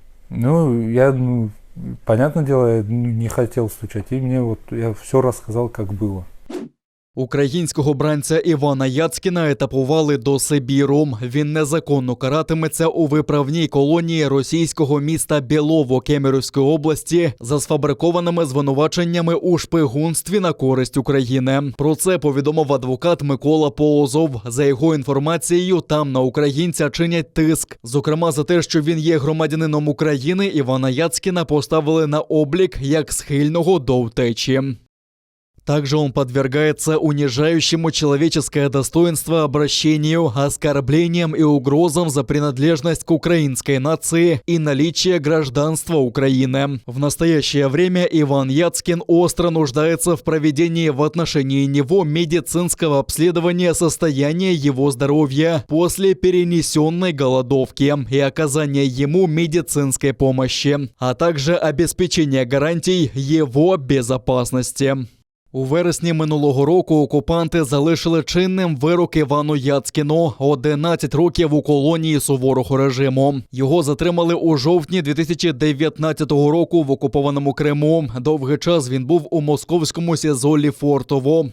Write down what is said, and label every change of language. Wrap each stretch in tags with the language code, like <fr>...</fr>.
<ru>Я, понятное дело, я не хотел стучать, и я все рассказал, как было.</ru> <uk>Українського бранця Івана Яцькіна етапували до Сибіру. Він незаконно каратиметься у виправній колонії російського міста Білово Кемеровської області за сфабрикованими звинуваченнями у шпигунстві на користь України. Про це повідомив адвокат Микола Полозов. За його інформацією, там на українця чинять тиск. Зокрема, за те, що він є громадянином України, Івана Яцькіна поставили на облік як схильного до втечі.</uk> <ru>Также он подвергается унижающему человеческое достоинство обращению, оскорблениям и угрозам за принадлежность к украинской нации и наличие гражданства Украины. В настоящее время Иван Яцкин остро нуждается в проведении в отношении него медицинского обследования состояния его здоровья после перенесенной голодовки и оказания ему медицинской помощи, а также обеспечения гарантий его безопасности.</ru> <uk>У вересні минулого року окупанти залишили чинним вирок Івану Яцькіну – 11 років у колонії суворого режиму. Його затримали у жовтні 2019 року в окупованому Криму. Довгий час він був у московському СІЗО Лефортово.</uk>